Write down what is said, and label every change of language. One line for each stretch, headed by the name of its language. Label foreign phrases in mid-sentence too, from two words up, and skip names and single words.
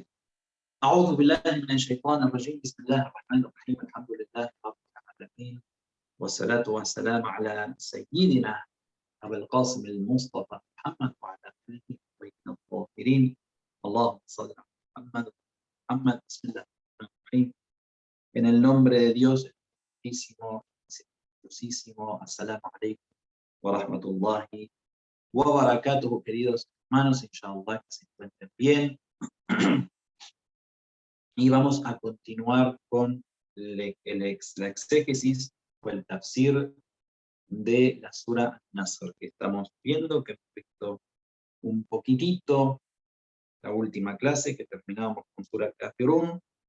Arabic: أعوذ بالله من الشيطان الرجيم. بسم الله الرحمن الرحيم. الحمد لله رب العالمين، والصلاة والسلام على سيدنا أبي القاسم المصطفى محمد وعلى آله الطيبين الطاهرين. اللهم صل على Muhammad. بسم الله الرحمن الرحيم.
Spanish: En el nombre de Dios, el Santísimo,
Arabic: السلام عليكم ورحمة الله وبركاته,
Spanish: queridos hermanos, inshallah que se encuentren bien. Y vamos a continuar con la exégesis o el tafsir de la Sura Nasr, que estamos viendo, que hemos visto un poquitito la última clase, que terminábamos con Sura Kafirun.